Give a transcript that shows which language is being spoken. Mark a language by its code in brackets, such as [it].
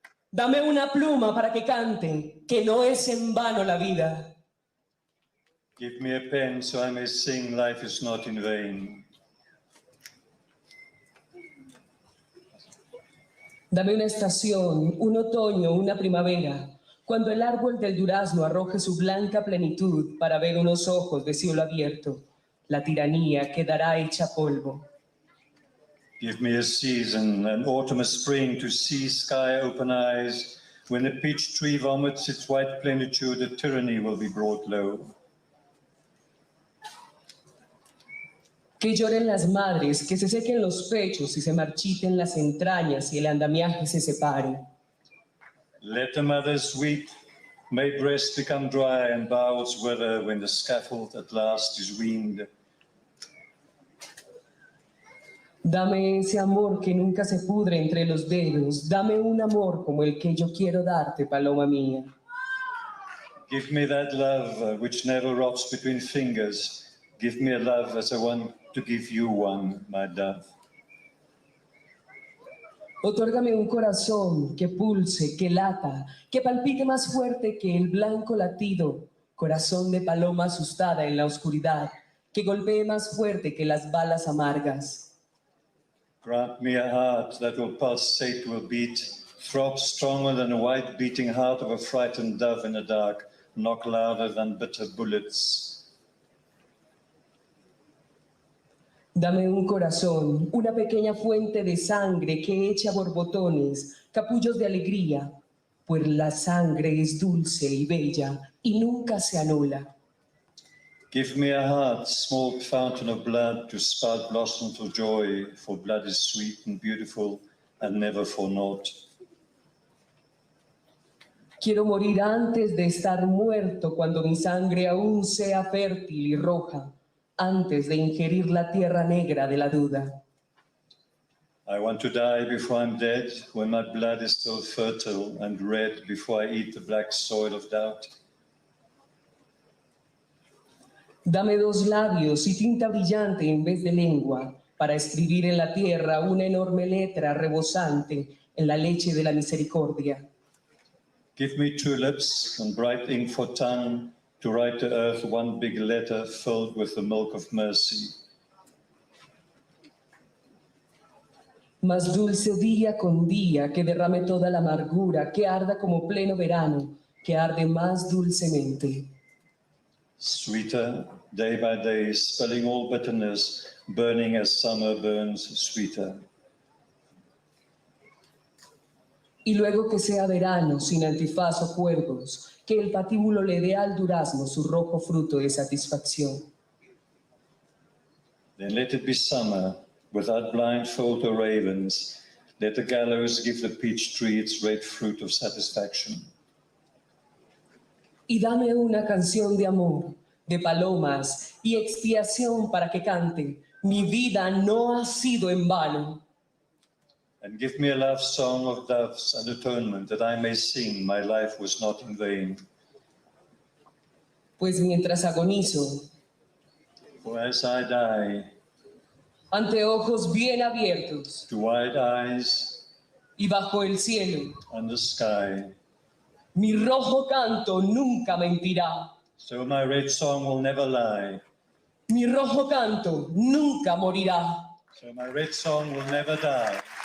[es] Dame una pluma para que cante, que no es en vano la vida. [en] Give me a pen so I may sing, life is not in vain. [es] Dame una estación, un otoño, una primavera, cuando el árbol del durazno arroje su blanca plenitud para ver unos ojos de cielo abierto, la tiranía quedará hecha polvo. [en] Give me a season, an autumn, a spring, to see sky open eyes. When the peach tree vomits its white plenitude, the tyranny will be brought low. [es] Que lloren las madres, que se sequen los pechos y se marchiten las entrañas y el andamiaje se separe. [en] Let the mothers weep, may breasts become dry and bowels wither when the scaffold at last is weaned. [es] Dame ese amor que nunca se pudre entre los dedos. Dame un amor como el que yo quiero darte, paloma mía. [en] Give me that love which never rots between fingers. Give me a love as I want to give you one, my dove. [es] Otórgame un corazón que pulse, que lata, que palpite más fuerte que el blanco latido, corazón de paloma asustada en la oscuridad, que golpee más fuerte que las balas amargas. [en] Grant me a heart that will pulsate, will beat, throb stronger than a white beating heart of a frightened dove in the dark, knock louder than bitter bullets. [es] Dame un corazón, una pequeña fuente de sangre que eche a borbotones, capullos de alegría, pues la sangre es dulce y bella y nunca se anula. [en] Give me a heart, small fountain of blood, to spout blossoms of joy, for blood is sweet and beautiful and never for naught. [es] Quiero morir antes de estar muerto, cuando mi sangre aún sea fértil y roja, antes de ingerir la tierra negra de la duda. [en] I want to die before I'm dead, when my blood is still fertile and red, before I eat the black soil of doubt. [es] Dame dos labios y tinta brillante en vez de lengua, para escribir en la tierra una enorme letra rebosante en la leche de la misericordia. [en] Give me two lips and bright ink for tongue, to write to earth one big letter filled with the milk of mercy. [es] Más dulce día con día, que derrame toda la amargura, que arda como pleno verano, que arde más dulcemente. [en] Sweeter, day by day, spilling all bitterness, burning as summer burns sweeter. [es] Y luego que sea verano, sin antifaz o cuervos, que el patíbulo le dé al durazno su rojo fruto de satisfacción. [en] Then let it be summer, without blindfold or ravens. Let the gallows give the peach tree its red fruit of satisfaction. [es] Y dame una canción de amor, de palomas y expiación para que cante, mi vida no ha sido en vano. [en] And give me a love song of doves and atonement, that I may sing, my life was not in vain. [es] Pues mientras agonizo, [en] For as I die, [es] ante ojos bien abiertos [en] to wide eyes [es] y bajo el cielo, [en] and the sky, [es] mi rojo canto nunca mentirá. [en] so my red song will never lie. [es] Mi rojo canto nunca morirá. [en] So my red song will never die.